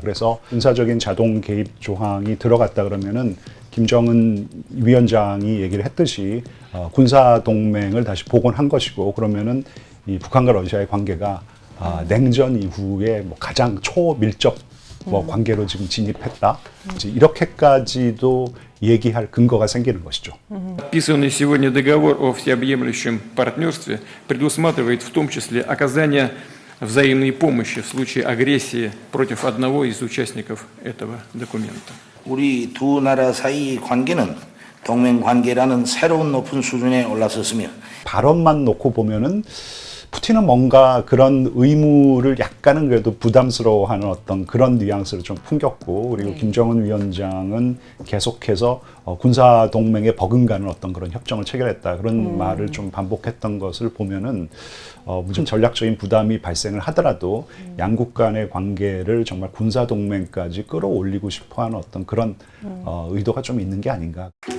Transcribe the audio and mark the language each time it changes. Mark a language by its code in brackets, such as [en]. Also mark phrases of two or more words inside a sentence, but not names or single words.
[ko] 그래서 군사적인 자동 개입 조항이 들어갔다 그러면은 김정은 위원장이 얘기를 했듯이 군사 동맹을 다시 복원한 것이고, 그러면은 이 북한과 러시아의 관계가 냉전 이후에 뭐 가장 초밀접 뭐 관계로 지금 진입했다. 이제 이렇게까지도 얘기할 근거가 생기는 것이죠. [ru] Подписанный сегодня договор о всеобъемлющем партнерстве предусматривает в том числе оказание взаимной помощи в случае агрессии против одного из участников этого документа. [ko] 우리 두 나라 사이 관계는 동맹 관계라는 새로운 높은 수준에 올라섰으며 발언만 놓고 보면은 푸틴은 뭔가 그런 의무를 약간은 그래도 부담스러워하는 어떤 그런 뉘앙스를 좀 풍겼고, 그리고 김정은 위원장은 계속해서 군사 동맹에 버금가는 어떤 그런 협정을 체결했다 그런 말을 좀 반복했던 것을 보면은 무슨 전략적인 부담이 발생을 하더라도 양국 간의 관계를 정말 군사 동맹까지 끌어올리고 싶어하는 어떤 그런 의도가 좀 있는 게 아닌가.